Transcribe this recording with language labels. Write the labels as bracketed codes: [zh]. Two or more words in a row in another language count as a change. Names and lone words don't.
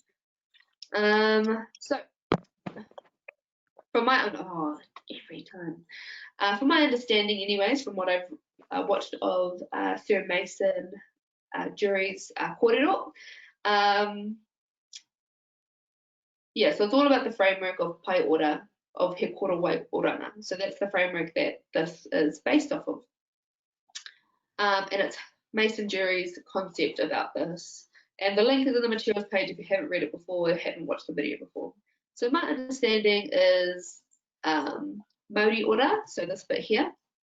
[en] So from my every time. From my understanding, anyways, from what I've watched of Sir Mason Jury's kōrero, yeah, so it's all about the framework of pai ora, of he koro wai oranga. So that's the framework that this is based off of. And it's Mason Jury's concept about this. And the link is in the materials page if you haven't read it before or haven't watched the video before. So my understanding is [mi] Māori ora, [en] so this bit here.